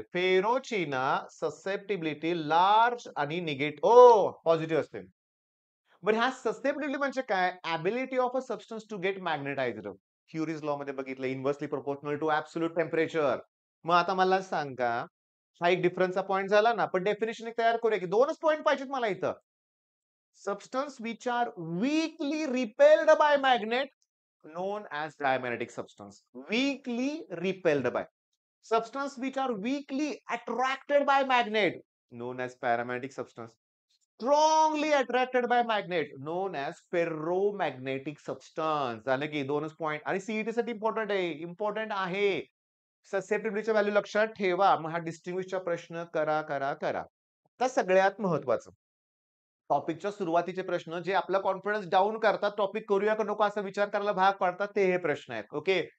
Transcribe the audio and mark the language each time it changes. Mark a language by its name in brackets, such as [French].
[Marathi] फेरोची ना susceptibility large आणि positive असते. बरं ह्या सस्टेनेबिलिटी म्हणजे काय? [English] Ability of a substance to get magnetized. [Marathi] Queries law मध्ये बघितलं [English] Inversely proportional to absolute temperature. [Marathi] मग आता मला सांगा, हा एक डिफरन्सचा पॉइंट झाला ना, पण डेफिनेशन एक तयार करूया की 2च पॉइंट पाहिजेत मला इथं. [English] Substance which are weakly repelled by magnet known as diamagnetic substance. Weakly repelled by. Substance which are weakly attracted by magnet known as paramagnetic substance. Strongly attracted by magnet known as ferromagnetic substance. [Marathi] झालं की 2च point आणि CET साठी important आहे. ससेप्टिबिलिटीची value लक्षात ठेवा. मग हा डिस्टिंग्विशचा प्रश्न करा. आता सगळ्यात महत्वाचं टॉपिकच्या सुरुवातीचे प्रश्न जे आपला कॉन्फिडन्स डाऊन करतात, टॉपिक करूया का नको असा विचार करायला भाग पाडतात, ते हे प्रश्न आहेत. ओके.